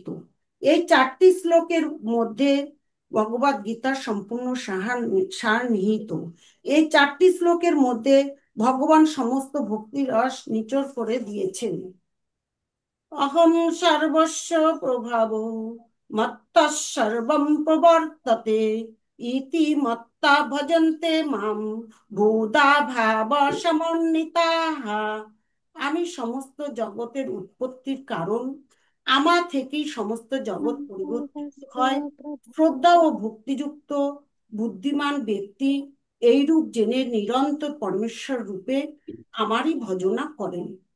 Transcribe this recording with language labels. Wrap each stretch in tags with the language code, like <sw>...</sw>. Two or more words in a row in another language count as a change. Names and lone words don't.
<bn>এই 4টি শ্লোকের মধ্যে ভগবদ গীতার সম্পূর্ণ সার নিহিত। এই 4টি শ্লোকের মধ্যে ভগবান সমস্ত ভক্তি রস নিচড় করে দিয়েছেন।</bn> <sa>অহং সর্বস্ব প্রভাব মত্তঃ সর্বং প্রবর্ততে ইতি মত্তা ভজন্তে মাম ভূতা ভাব সমন্বিতাঃ।</sa> <bn>আমি সমস্ত জগতের উৎপত্তির কারণ, আমার থেকেই সমস্ত জগৎ পরিবর্তিত হয়। শ্রদ্ধা ও ভক্তিযুক্ত বুদ্ধিমান ব্যক্তি এইরূপ জেনে নিরন্তর পরমেশ্বর রূপে আমারই ভজনা করেন।</bn>